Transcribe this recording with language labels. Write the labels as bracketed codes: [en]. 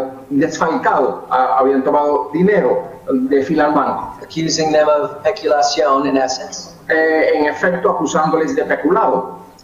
[es] desfalcado, habían tomado dinero de fila al banco. [en] Accusing them of peculation, in essence. [es] En efecto, acusándoles de peculado.